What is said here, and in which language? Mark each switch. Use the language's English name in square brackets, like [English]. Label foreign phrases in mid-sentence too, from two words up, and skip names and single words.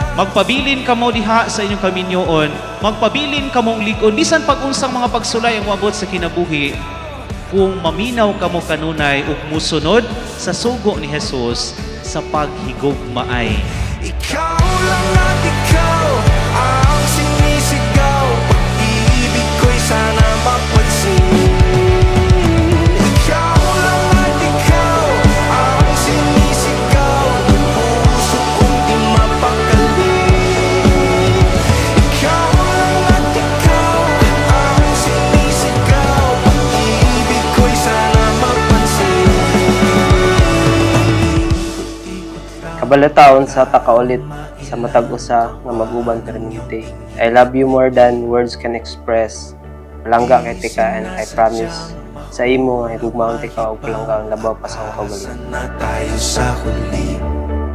[Cebuano] magpabilin kamo diha sa inyong kaminyoon, magpabilin kamong ligon, bisan pag-unsang mga pagsulay ang moabot sa kinabuhi, kung maminaw kamo kanunay ug musunod sa sugo ni Jesus sa paghigugmaay. [Filipino] Ikaw lang at ikaw ang sinisigaw, pag-ibig ko'y sana mapansin. Ikaw lang at ikaw ang sinisigaw, puso kong di mapakali. Ikaw lang at ikaw ang sinisigaw, pag-ibig ko'y sana mapansin. [Cebuano] Kabalataon sa takaulit sa matag usa nga mag-uban permanente. [English] I love you more than words can express. [Cebuano] Palangga kay tika [English] and I promise [Cebuano] sa imo nga higugmaon tika og palangga ang labaw pa sa akong kaugalingon. [Filipino] Na tayo sa huli.